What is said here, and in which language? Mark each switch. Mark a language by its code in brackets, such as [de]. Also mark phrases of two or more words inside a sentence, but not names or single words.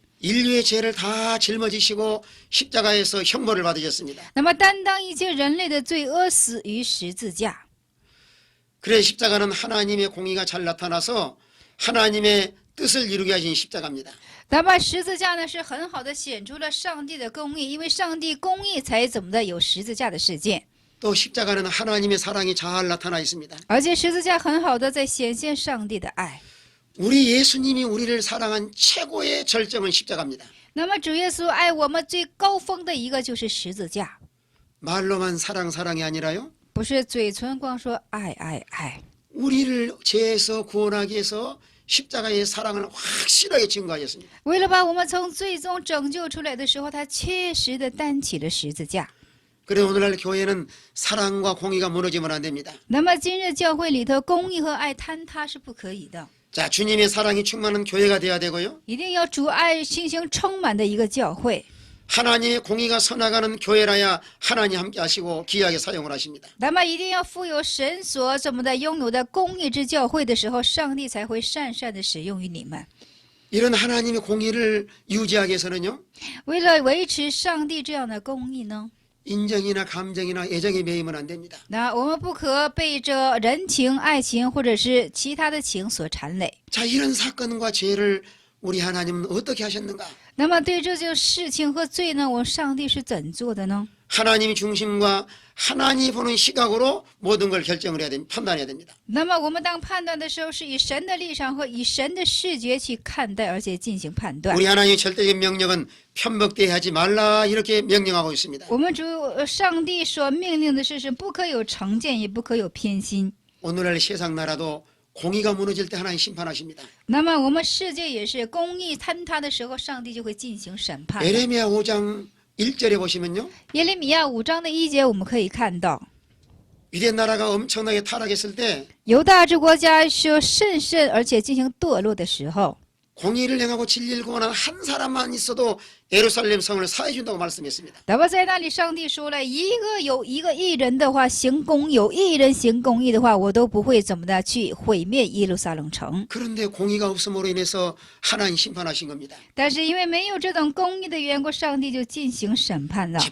[ko] 인류의 죄를 다 짊어지시고 십자가에서 형벌을 받으셨습니다. [zh] 那么担当一切人类的罪恶，死于十字架。 [ko] 그래서 십자가는 하나님의 공의가 잘 나타나서 하나님의 뜻을 이루게 하신 십자가입니다. [zh] 那么十字架呢，是很好的显出了上帝的公义，因为上帝公义才怎么的有十字架的事件。 [ko] 또 십자가는 하나님의 사랑이 잘 나타나 있습니다. [zh] 而且十字架很好的在显现上帝的爱。 [ko] 우리 예수님이 우리를 사랑한 최고의 절정은 십자가입니다. [zh] 那么主耶稣爱我们最高峰的一个就是十字架， [ko] 말로만 사랑이 아니라요. [zh] 不是嘴唇光说爱爱爱。 [ko] 우리를 죄에서 구원하기 위해서 십자가의 사랑을 확실하게 증거하였습니다. [zh] 为了把我们从最终拯救出来的时候，他切实的担起了十字架。 [ko] 그래 오늘날 교회는 사랑과 공의가 무너지면 안 됩니다. [zh] 那么今日教会里头，公义和爱坍塌是不可以的， [ko] 자, 주님의 사랑이 충만한 교회가 돼야 되고요. [zh] 一定要主爱进行充满的一个教会。 [ko] 하나님의 공의가 서나가는 교회라야 하나님 함께 하시고 귀하게 사용을 하십니다. [zh] 那么一定要富有神所怎么的拥有的公义之教会的时候，上帝才会善的使用于你们。 [ko] 이런 하나님의 공의를 유지하기 위해서는요. [zh] 为了维持上帝这样的公义呢， [ko] 인정이나 감정이나 애정에 매이면 안 됩니다. [zh] 那我们不可被这人情、爱情或者是其他的情所缠累。 [ko] 자, 이런 사건과 죄를 우리 하나님은 어떻게 하셨는가? [zh] 那么对这件事情和罪呢，我上帝是怎做的呢？ [ko] 하나님 중심과 하나님 보는 시각으로 모든 걸 결정을 해야 됩니다. 판단해야 됩니다. [zh] 那么我们当判断的时候，是以神的立场和以神的视觉去看待，而且进行判断。 [ko] 우리 하나님의 절대적 명령은 편법되이 하지 말라 이렇게 명령하고 있습니다. [zh] 我们上帝所命令的是不可有成见，也不可有偏心。 [ko] 오늘날 세상 나라도 공의가 무너질 때 하나님 심판하십니다. [zh] 那么我们世界也是公义坍塌的时候，上帝就会进行审判的。 [ko] 에레미야 5장 1절에 보시면요. [zh] 耶利米亚5章的1节，我们可以看到， [ko] 유대 나라가 엄청나게 타락했을 때 [zh] 犹大这国家是甚甚而且进行堕落的时候， [ko] 공의를 행하고 진리를 구원하는 한 사람만 있어도 예루살렘 성을 사해 준다고 말씀했습니다. [zh] 那么在那里，上帝说了，有一个义人的话行公，有义人行公义的话，我都不会怎么的去毁灭耶路撒冷城。 [ko] 그런데 공의가 없음으로 인해서 하나님 심판하신 겁니다. [zh] 但是因为没有这种公义的缘故，上帝就进行审判了。